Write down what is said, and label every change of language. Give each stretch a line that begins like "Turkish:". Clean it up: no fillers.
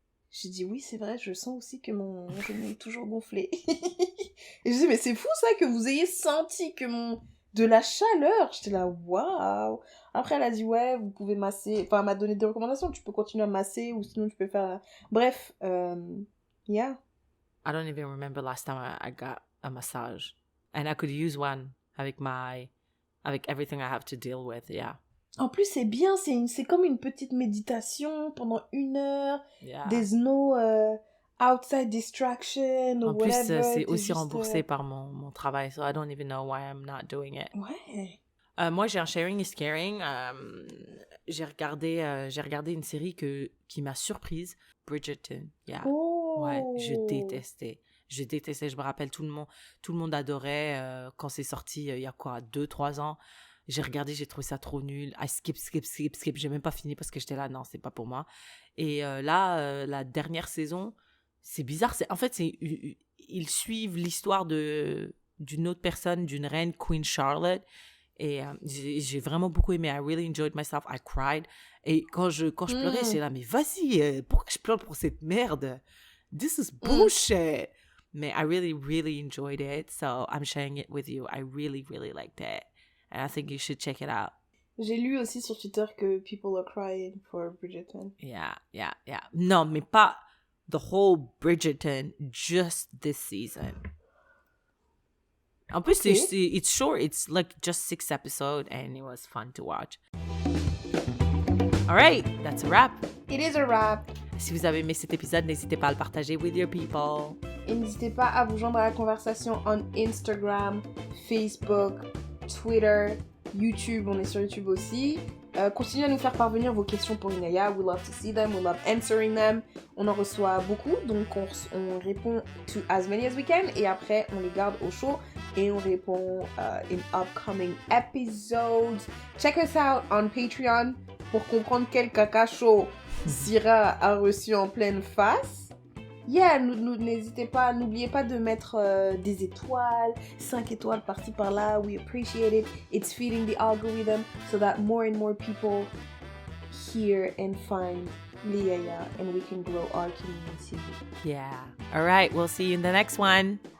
French: J'ai dit, oui, c'est vrai, je sens aussi que mon genou est toujours gonflé. Et je dis, mais c'est fou ça, que vous ayez senti de la chaleur. J'étais là, waouh. Après, elle a dit, ouais, vous pouvez masser. Enfin, elle m'a donné des recommandations. Tu peux continuer à masser ou sinon tu peux faire... Bref, yeah.
English: I don't even remember last time I got a massage. And I could use one avec everything I have to deal with, yeah.
French: En plus, c'est bien, c'est comme une petite méditation pendant 1 heure.
English: Yeah. There's no outside distraction or
French: En plus,
English: whatever.
French: c'est T'es aussi juste, remboursé par mon travail,
English: so I don't even know why I'm not doing it.
French: Ouais. Moi, j'ai un sharing is caring. J'ai regardé une série qui m'a surprise, Bridgerton.
English: Yeah. Oh.
French: Ouais, je détestais. Je me rappelle, tout le monde adorait quand c'est sorti il y a quoi, 2-3 ans. J'ai regardé, j'ai trouvé ça trop nul.
English: I skip.
French: J'ai même pas fini parce que j'étais là, non, c'est pas pour moi. Et là, la dernière saison, c'est bizarre. En fait, ils suivent l'histoire d'une autre personne, d'une reine, Queen Charlotte. Et j'ai vraiment beaucoup aimé.
English: I really enjoyed myself. I cried.
French: Et quand je pleurais, j'étais là, mais vas-y, pourquoi je pleure pour cette merde?
English: This is bullshit. Mais I really, really enjoyed it. So I'm sharing it with you. I really, really liked it. And I think you should check it out.
French: J'ai lu aussi sur Twitter que
English: people are crying for Bridgerton. Yeah.
French: Non, mais pas
English: the whole Bridgerton, just this season.
French: En plus,
English: it's short. It's like just 6 episodes and it was fun to watch. All right, that's a wrap. It is a wrap.
French: Si vous avez aimé cet épisode, n'hésitez pas à le partager
English: with your people.
French: Et n'hésitez pas à vous joindre à la conversation on Instagram, Facebook, Twitter, YouTube. On est sur YouTube aussi. Continuez à nous faire parvenir vos questions pour Inaya.
English: We love to see them. We love answering them.
French: On en reçoit beaucoup, donc on répond
English: to as many as we can.
French: Et après, on les garde au chaud et on répond in upcoming episodes.
English: Check us out on Patreon
French: pour comprendre quel caca chaud Syrah a reçu en pleine face. Yeah, n'hésitez pas, n'oubliez pas de mettre des étoiles, 5 étoiles par-ci par-là.
English: We appreciate it. It's feeding the algorithm so that more and more people hear and find Liaya and we can grow our community. Yeah. All right. We'll see you in the next one.